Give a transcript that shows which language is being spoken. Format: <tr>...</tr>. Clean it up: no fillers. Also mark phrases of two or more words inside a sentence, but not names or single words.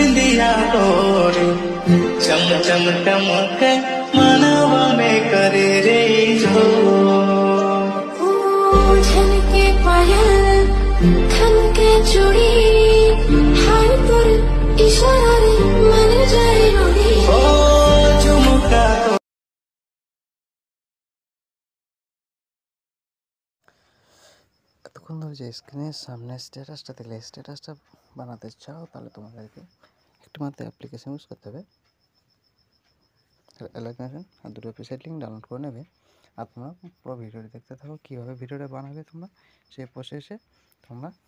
<hne>दिया तोरे चम चम चमक मनवा में करे रे जो झनके पायल खनके चूड़ी हाय तोर इशारा रे मन जाए रोड़ी ओ झुमका तो</hne> <bn>এতক্ষণ ধরে যে স্ক্রিনের সামনে স্ট্যাটাসটা দেখলে স্ট্যাটাসটা বানাতে চাও তাহলে তোমাদেরকে একটা মাত্র</bn> <en>application use</en> <bn>করতে হবে অ্যাপ্লিকেশন আর দুটো</bn> <en>website link download</en> <bn>করে নেবে আর তোমরা পুরো ভিডিওটি দেখতে থাকো কীভাবে ভিডিওটা বানাবে তোমরা সেই প্রসেসে তোমরা</bn>